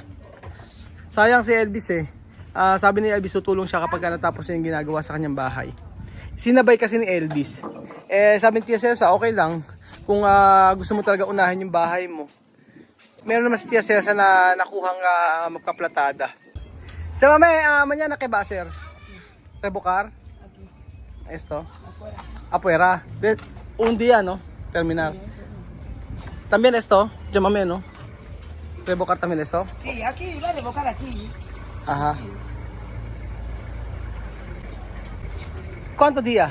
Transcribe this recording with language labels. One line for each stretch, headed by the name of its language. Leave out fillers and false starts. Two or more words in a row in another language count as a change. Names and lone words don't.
Filipino: Sayang si Elvis sabi ni Elvis tutulong siya kapag natapos niya yung ginagawa sa kanyang bahay. Sinabay kasi ni Elvis. Sabi ni Tia Celsa, okay lang kung gusto mo talaga unahin yung bahay mo. Meron naman si Tia Celsa na nakuhang magkaplatada.
Spanish: Chama mañana ¿qué va a hacer? ¿Revocar? Esto. Afuera. Un día, ¿no? Terminar. También esto, llámame, ¿no? ¿Revocar también esto? Sí, aquí, va a revocar aquí. Ajá. ¿Cuántos días?